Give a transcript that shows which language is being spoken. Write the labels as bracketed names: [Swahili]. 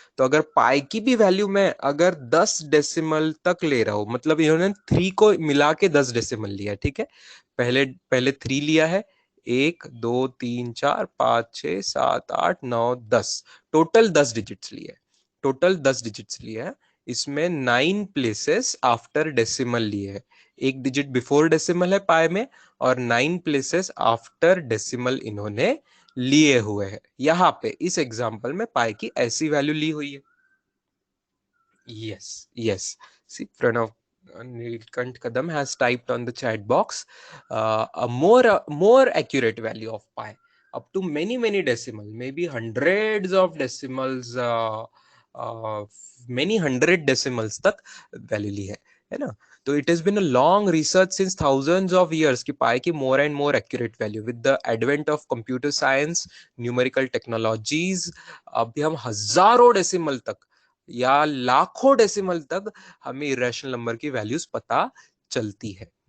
[Hindi] तो अगर पाई की भी वैल्यू में अगर 10 डेसिमल तक ले रहा हूं, मतलब इन्होंने 3 को मिला के 10 डेसिमल लिया, ठीक है, पहले पहले 3 लिया है, 1 2 3 4 5 6 7 8 9 10, टोटल 10 डिजिट्स लिए, टोटल 10 डिजिट्स लिए है। इसमें 9 प्लेसेस आफ्टर डेसिमल लिए है, एक डिजिट बिफोर डेसिमल है पाई में, और 9 प्लेसेस आफ्टर डेसिमल इन्होंने लिए हुए हैं। यहां पे इस एग्जांपल में पाई की ऐसी वैल्यू ली हुई है। [English] yes yes, see Pranav Nilkant Kadam has typed on the chat box a more accurate value of pi up to many decimal, maybe hundreds of decimals, uh, many hundred decimals [Hindi] तक value ली है ना। [English] तो it has been a long research since thousands of years की pi की more and more accurate value with the advent of computer science, numerical technologies, [Hindi] अभी हम हजारों decimal तक या लाखों डेसिमल तक हमें इरेशनल नंबर की वैल्यूज पता चलती है।